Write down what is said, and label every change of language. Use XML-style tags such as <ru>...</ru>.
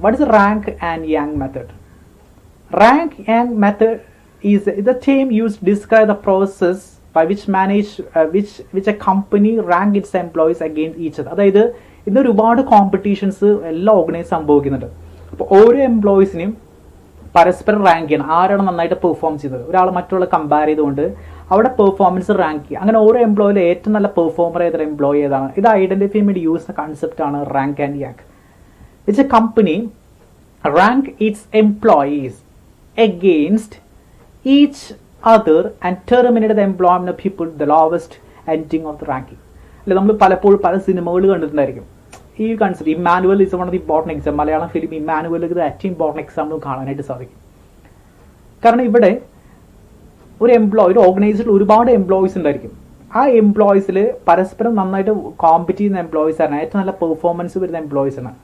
<en>What is the rank and yank method? Rank yank method is the term used to describe the process by which a company rank its employees against each other.</en> <ml>അതായത് ഇന്ന് ഒരുപാട് competitions എല്ലാ organise സംഭവിക്കുന്നുണ്ട്. അപ്പോൾ ഓരോ എംപ്ലോയീസിനെയും പരസ്പരം rank ചെയ്യണം. ആരാണ് നന്നായിട്ട് പെർഫോം ചെയ്തത്, ഒരാൾ മറ്റുള്ള കമ്പയർ ചെയ്തുകൊണ്ട് അവിടെ പെർഫോമൻസ് റാങ്ക് ചെയ്യുക. അങ്ങനെ ഓരോ എംപ്ലോയിലും ഏറ്റവും നല്ല പെർഫോമർ ഏതൊരു എംപ്ലോയി ഏതാണ്, ഇത് ഐഡന്റിഫൈ ചെയ്യാൻ വേണ്ടി യൂസ് ചെയ്യുന്ന കൺസെപ്റ്റ് ആണ് rank and യാങ്ക്.</ml> <en>Which a company rank its employees against each other and terminate the employment of people the lowest ending of the ranking.</en> <ml>അല്ലെ, നമ്മൾ പലപ്പോഴും പല സിനിമകൾ കണ്ടിട്ടുണ്ടായിരിക്കും ഈ concept.</ml> <en>Emmanuel is one of the important example.</en> <ml>Malayalam film Emmanuel ഇത് ഏറ്റവും important example കാണാനായിട്ട് സാധിക്കും. കാരണം ഇവിടെ ഒരു ഓർഗനൈസേഷനിൽ ഒരുപാട് എംപ്ലോയീസ് ഉണ്ടായിരിക്കും. ആ എംപ്ലോയീസിൽ പരസ്പരം നന്നായിട്ട് കോമ്പറ്റ് ചെയ്യുന്ന എംപ്ലോയീസ് ആണ്, ഏറ്റവും നല്ല പെർഫോമൻസ് വരുന്ന എംപ്ലോയീസ് ആണ്.</ml>